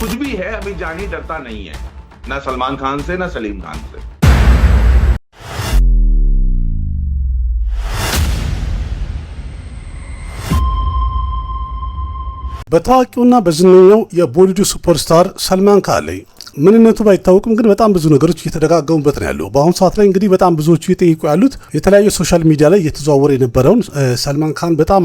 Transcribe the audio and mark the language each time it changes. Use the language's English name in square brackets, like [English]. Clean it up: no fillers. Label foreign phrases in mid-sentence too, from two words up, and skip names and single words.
[Hindi] कुछ भी है अभी जानी डरता नहीं है, ना सलमान खान से ना सलीम खान से। [Amharic] በታዋቂውና በዝነኛው የቦሊውድ ሱፐርስታር ሰልማን ካን ላይ ምንነቱ ባይታወቅም ግን በጣም ብዙ ነገሮች እየተደጋገሙበት ነው ያለው። በአሁኑ ሰዓት ላይ እንግዲህ በጣም ብዙዎቹ እየጠየቁ ያሉት የተለያዩ [English] social media [Amharic] ላይ እየተዘዋወረ የነበረውን ሰልማን ካን በጣም